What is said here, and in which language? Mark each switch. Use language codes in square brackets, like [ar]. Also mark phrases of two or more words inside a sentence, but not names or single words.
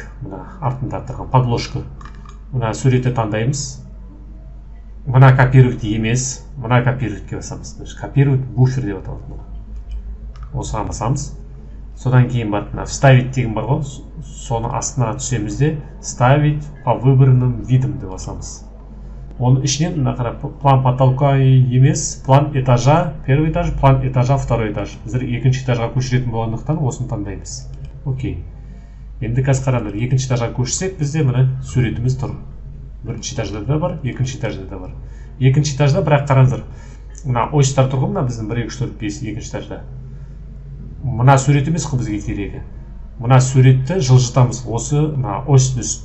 [kk] Мына артында тұрған подложка. Мына суретті таңдаймыз. Мына копировать емес, мына копировать басамыз. Копировать буфер деп аталады. Осыған басамыз. Содан кейін бар, вставить деген бар ғой, соны астына түсеміз де [ru] ставить по выбранным видам [kk] деп басамыз. Оның ішінен мына қарап, [ru] план потолка [kk] емес, [ru] план этажа, первый этаж, план этажа, второй этаж. [kk] Біздер екінші этажға көшіретін болғандықтан осыны таңдаймыз. Окей. Енді қазір қараңдар, екінші этажға көшсек, бізде мына суретіміз тұр. Бірінші этажда да бар, екінші этажда да бар. Екінші этажда бірақ қараңдар, мына осьтар тұрғы, мына біздің 1, 2, 3, 4, 5 екінші этажда. Мына сурет емес қой бізге керегі. Мына суретті жылжытамыз осы осьтің үстіне.